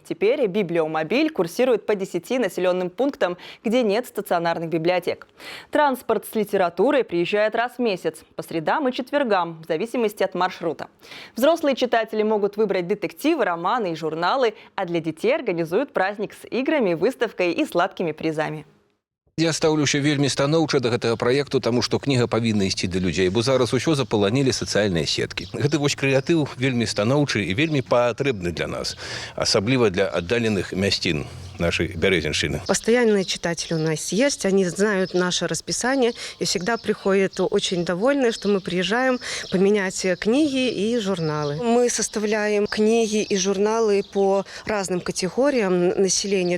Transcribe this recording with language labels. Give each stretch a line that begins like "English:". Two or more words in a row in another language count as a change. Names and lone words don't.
Russian: Теперь «Библиомобиль» курсирует по 10 населенным пунктам, где нет стационарных библиотек. Транспорт с литературой приезжает раз в месяц, по средам и четвергам, в зависимости от маршрута. Взрослые читатели могут выбрать детективы, романы и журналы, а для детей организуют праздник с играми, выставкой и сладкими призами.
Belarusian: Я стаўлюся вельмі станоўча да гэтага праекту, таму што кніга павінна ісці да людзей, бо зараз усё запаланілі сацыяльныя сеткі. Гэты вось крэатыў вельмі станоўчы і вельмі патрэбны для нас, асабліва для аддаленых мясцін
Russian: нашей Березинщины. Постоянные читатели у нас есть, они знают наше расписание и всегда приходят очень довольны, что мы приезжаем поменять книги и журналы. Мы составляем книги и журналы по разным категориям населения.